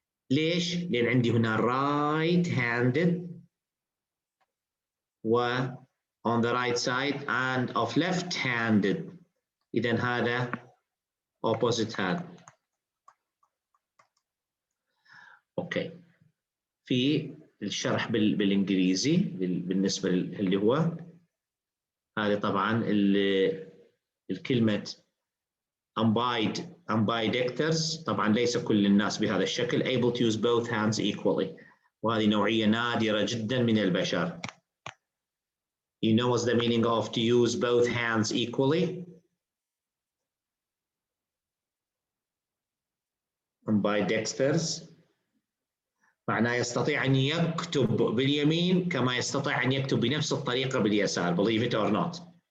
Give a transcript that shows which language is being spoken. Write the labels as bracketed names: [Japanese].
[Arabic] ليش؟ لأن عندي هنا [English] right-handed و on the right side and of left-handed. [Arabic] إذن هذا [English] opposite هذا. Okay. [Arabic] في الشرح بالانجليزي بالنسبه اللي هو هذه طبعا الكلمه ambidextrous، طبعا ليس كل الناس بهذا الشكل. [English] able to use both hands equally، [Arabic] وهذه نوعيه نادره جدا من البشر. [English] You know what's the meaning of to use both hands equally? [Arabic] ambidextrous معناه يستطيع أن يكتب باليمين كما يستطيع أن يكتب بنفس الطريقة باليسار. [English] Believe it or not.